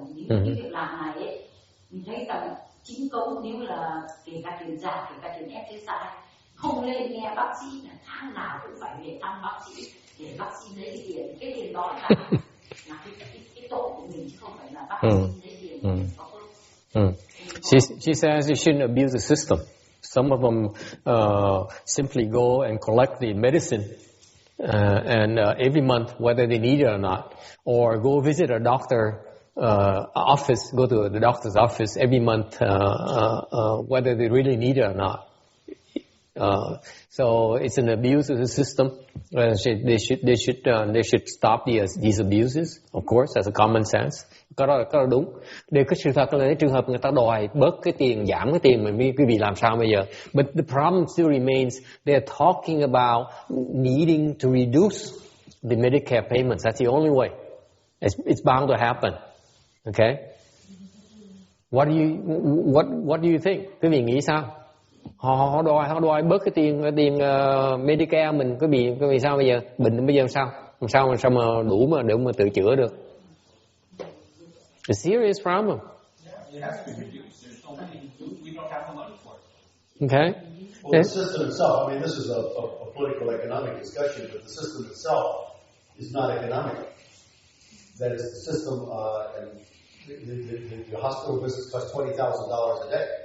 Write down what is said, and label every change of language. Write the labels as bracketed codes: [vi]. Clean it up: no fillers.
[vi] Những cái việc làm này ấy, mình thấy rằng chính công, nếu là kể cả tiền giả, kể cả tiền exercise, không lên nghe bác sĩ là tháng nào cũng phải về thăm bác sĩ để bác sĩ lấy cái tiền đó là cái tội của mình, chứ không phải là bác sĩ lấy tiền có phước. [en] She says you shouldn't abuse the system. Some of them simply go and collect the medicine and every month, whether they need it or not, or go visit a doctor office, go to the doctor's office every month, whether they really need it or not. So it's an abuse of the system. They should stop these abuses, of course, as a common sense. [vi] Cái đó là đúng. Điều cái sự thật là cái trường hợp người ta đòi bớt cái tiền, giảm cái tiền, mình quý vị làm sao bây giờ? [en] But the problem still remains. They're talking about needing to reduce the Medicare payments. That's the only way. It's bound to happen. Okay? What do you think? [vi] Quý vị nghĩ sao? Họ đòi bớt cái tiền Medicare mình, quý vị sao bây giờ? Bệnh bây giờ làm sao mà đủ mà để mà tự chữa được? [en] It's a serious problem. It has to be reduced. There's no money. We don't have the money for it. Okay. Well, the system itself, I mean, this is a political economic discussion, but the system itself is not economic. That is the system, and the hospital visits cost $20,000 a day.